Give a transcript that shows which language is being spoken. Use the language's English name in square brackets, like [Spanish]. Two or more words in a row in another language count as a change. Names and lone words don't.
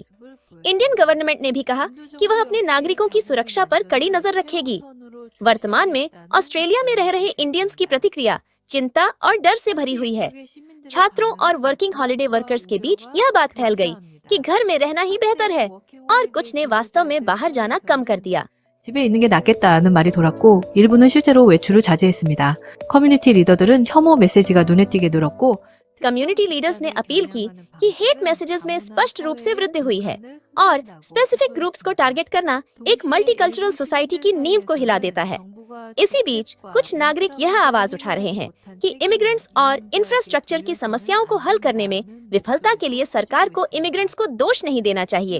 [English] Indian government [Hindi] ने भी कहा कि वह अपने नागरिकों की सुरक्षा पर कड़ी नजर रखेगी। वर्तमान में ऑस्ट्रेलिया में रह रहे इंडियंस की प्रतिक्रिया चिंता और डर से भरी हुई है। छात्रों और [English] working holiday workers [Hindi] के बीच यह बात फैल गई कि घर में रहना ही बेहतर है और कुछ ने वास्तव में बाहर जाना कम कर दिया। [Korean] 집에 있는 게 낫겠다는 말이 돌았고 일부는 실제로 외출을 자제했습니다. 커뮤니티 리더들은 혐오 메시지가 눈에 띄게 늘었고 [English] community leaders [Hindi] ने अपील की कि [English] hate messages [Hindi] में स्पष्ट रूप से वृद्धि हुई है और [English] specific groups [Hindi] को टारगेट करना एक [English] multicultural society [Hindi] की नींव को हिला देता है। इसी बीच कुछ नागरिक यह आवाज उठा रहे हैं कि इमिग्रेंट्स और इंफ्रास्ट्रक्चर की समस्याओं को हल करने में विफलता के लिए सरकार को इमिग्रेंट्स को दोष नहीं देना चाहिए।